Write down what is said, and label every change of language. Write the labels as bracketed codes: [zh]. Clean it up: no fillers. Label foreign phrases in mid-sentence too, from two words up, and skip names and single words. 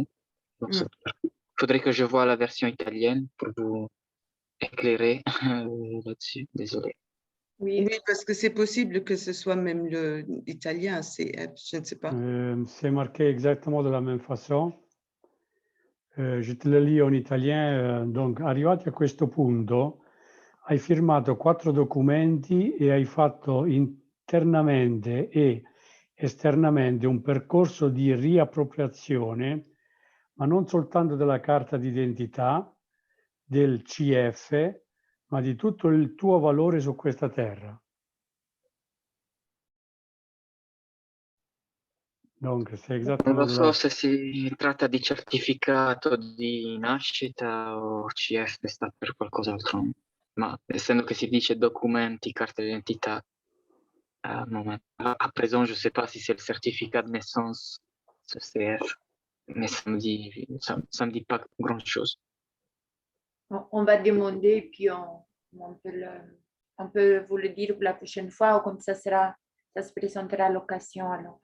[fr] Il faudrait que je voie la version italienne pour vous éclairer là-dessus. Désolé. Oui, parce que c'est possible que ce soit même l'italien, CF, je ne sais pas. C'est marqué exactement de la même façon. Je te le lis en italien. Donc, [it] arrivati a questo punto, hai firmato 4 documenti e hai fatto internamente e esternamente un percorso di riappropriazione, ma non soltanto della carta d'identità, del CF, ma di tutto il tuo valore su questa terra. [fr] Donc, c'est exactement [it] Non so se si tratta di certificato di nascita o CF sta per qualcos'altro, ma essendo che si dice documenti, carte d'identità, [fr] à présent, je ne sais pas si c'est le certificat de naissance, ce CF, mais ça me dit pas grand-chose. On va demander et puis on peut vous le dire la prochaine fois, ou comme ça se présentera à l'occasion alors.